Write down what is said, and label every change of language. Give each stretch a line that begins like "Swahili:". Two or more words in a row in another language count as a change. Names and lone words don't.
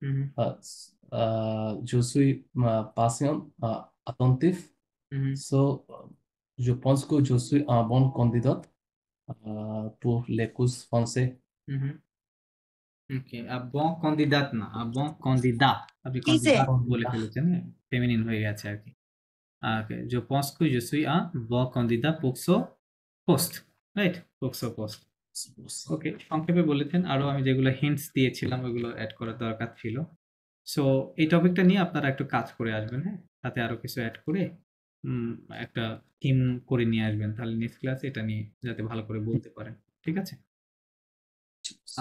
French: Je suis patient, attentif. So, je pense que je suis un bon candidat pour les cours français.
Bangla: ওকে,
French: bon candidat
Bangla: না,
French: bon candidat,
Bangla: আপনি কিসে? candidat বলে ফেলেছেন, ফেমিনিন হয়ে গেছে আর কি। ওকে,
French: je pense que je suis un bon candidat pour ce poste, রাইট? pour ce poste.
Bangla: ওকে, সংক্ষেপে বলেছেন, আরো আমি যেগুলো হিন্টস দিয়েছিলাম ওগুলো অ্যাড করার দরকার ছিল। সো এই টপিকটা নিয়ে আপনারা একটু কাজ করে আসবেন, হ্যাঁ? তাতে আরো কিছু অ্যাড করে একটা থিম করে নিয়ে আসবেন, তাহলে
English: next class
Bangla: এটা নিয়ে যাতে ভালো করে বলতে পারেন, ঠিক আছে?